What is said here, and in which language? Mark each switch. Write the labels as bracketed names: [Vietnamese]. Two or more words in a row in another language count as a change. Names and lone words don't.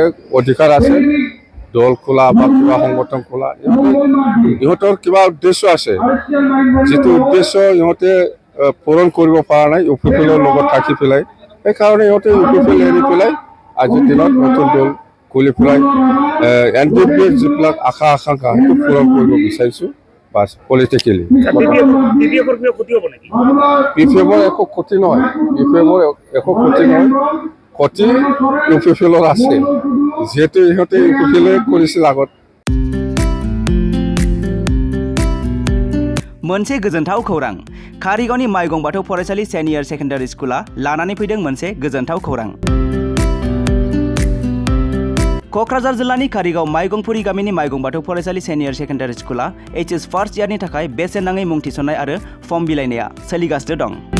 [Assamese] অধিকাৰ আছে দল খোলা বা কিবা সংগঠন খোলা ইহঁতৰ কিবা উদ্দেশ্য আছে যিটো উদ্দেশ্য ইহঁতে পূৰণ কৰিব পৰা নাই UPPLৰ লগত থাকি পেলাই এই কাৰণে ইহঁতে UPPL এৰি পেলাই আজিৰ দিনত নতুন দল খুলি পেলাই NDPৰ যিবিলাক আশা আকাংক্ষা সেইটো পূৰণ কৰিব বিচাৰিছো বাস পলিটিক্যালি BPFৰ একো ক্ষতি নহয় BPFৰ একো ক্ষতি নহয় ক্ষতি UPPLৰ আছে, 是 যেহেতু ইহঁতে UPPL কৰিছিল আগত। অঞ্জলি दैমাৰী নতুন দল খোলাৰ ক্ষেত্ৰত আমাৰ BPF দলৰ পৰা আমাৰ ক'ব লগা একো নাই সবৰে অধিকাৰ আছে দল খোলা বা কিবা সংগঠন খোলা ইহঁতৰ কিবা উদ্দেশ্য আছে যিটো উদ্দেশ্য ইহঁতে পূৰণ কৰিব পৰা নাই UPPLৰ লগত থাকি পেলাই এই কাৰণে ইহঁতে UPPL এৰি পেলাই আজিৰ দিনত নতুন দল খুলি পেলাই NDPৰ যিবিলাক আশা আকাংক্ষা সেইটো পূৰণ কৰিব বিচাৰিছো বাস পলিটিক্যালি BPFৰ একো ক্ষতি নহয় BPFৰ একো ক্ষতি নহয় ক্ষতি UPPLৰ আছে যেহেতু ইহঁতে UPPL কৰিছিল আগত [Bodo] मोनसे गोजोनथाव खौरां कारिगावनि माइगं बाथौ फरायसालि सेनियर सेकेन्डारि स्कुला लानानै फैदों मोनसे गोजोनथाव खौरां। क'क्राझार जिल्लानि कारिगाव माइगंपुरी गामिनि माइगं बाथौ फरायसालि सेनियर सेकेन्डारि स्कुला HS [English] first year [Bodo] थाखाय बेसेन नाङै मुं थिसननाय आरो फर्म बिलाइनाया सोलिगासिनो दं।